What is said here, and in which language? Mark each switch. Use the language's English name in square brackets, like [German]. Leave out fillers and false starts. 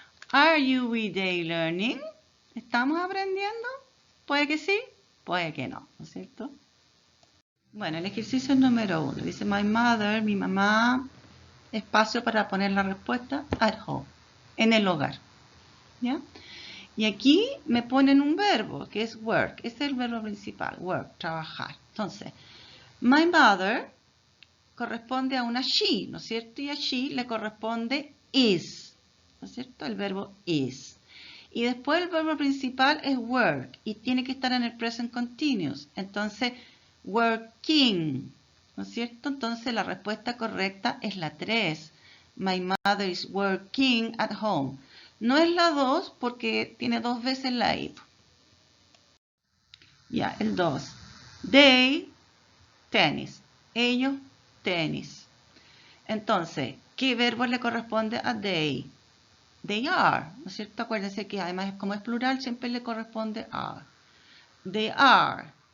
[English] Are you, we, they learning? [Spanish] ¿Estamos aprendiendo? Puede que sí, puede que no, ¿no es cierto? Bueno, el ejercicio número 1. Dice, my mother, mi mamá, espacio para poner la respuesta, at home, en el hogar. ¿Ya? Y aquí me ponen un verbo, que es work. Ese es el verbo principal, work, trabajar. Entonces, my mother corresponde a una she, ¿no es cierto? Y a she le corresponde is, ¿no es cierto? El verbo is. Y después el verbo principal es work y tiene que estar en el present continuous. Entonces, working, ¿no es cierto? Entonces la respuesta correcta es la 3. [English] My mother is working at home. [Spanish] No es la 2 porque tiene 2 veces la I. Ya, el 2. They, tenis. Ellos, tenis. Entonces, ¿qué verbo le corresponde a they? [English] They are, [Spanish] ¿no es cierto? Acuérdense que además como es plural siempre le corresponde are. They are.